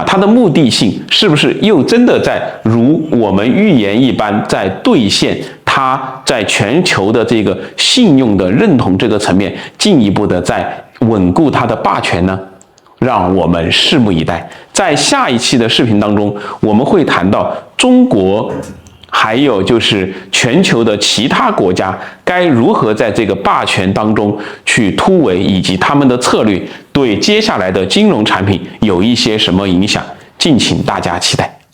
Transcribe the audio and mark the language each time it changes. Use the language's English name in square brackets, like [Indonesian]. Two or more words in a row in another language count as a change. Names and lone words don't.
[Chinese] 它的目的性是不是又真的在如我們預言一般，在兌現它在全球的這個信用的認同這個層面，進一步的在穩固它的霸權呢？讓我們拭目以待。在下一期的視頻當中，我們會談到中國還有就是全球的其他國家該如何在這個霸權當中去突圍，以及他們的策略對接下來的金融產品有一些什麼影響，敬請大家期待。